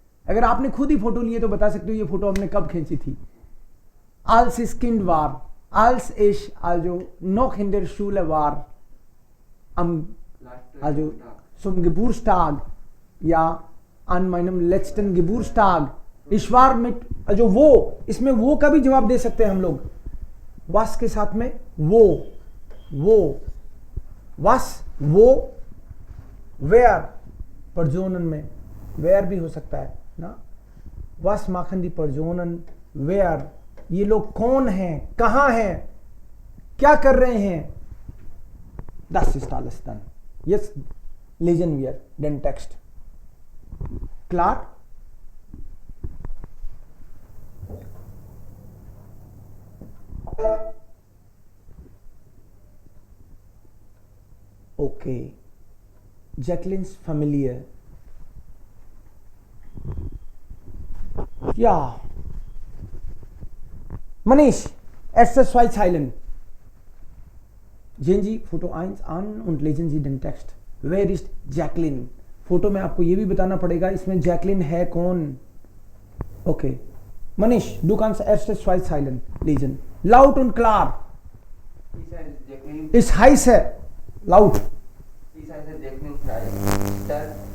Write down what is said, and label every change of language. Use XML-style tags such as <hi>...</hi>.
<hi>अगर आपने खुद ही फोटो लिए तो बता सकते हो ये फोटो हमने कब खींची थी.</hi> <de>Als ich Kind war, als ich also noch in der Schule war, also zum Geburtstag, ja, an meinem letzten Geburtstag, ich war mit, also</de> <hi>वो, इसमें वो का भी जवाब दे सकते हैं हम लोग. was के साथ में वो, was, वो, where, Personen में where भी हो सकता है ना.</hi> <de>was machen die Personen,</de> <hi>where, ये लोग कौन हैं, कहाँ हैं, क्या कर रहे हैं.</hi> <de>Das ist alles dann. Jetzt lesen wir den Text. Klar? Okay. Jacqueline's Familie. Ja. Manish, erstes zwei Zeilen. Sehen Sie Foto 1 an und lesen Sie den Text. Wer ist Jacqueline?</de> <hi>Photo में आपको ये भी बताना पड़ेगा इसमें Jacqueline है कौन.</hi> <de>ओके मनीष, du kannst erstes zwei Zeilen lesen. Laut und klar. Ich heiße laut. Ich heiße Jacqueline Freitag.</de>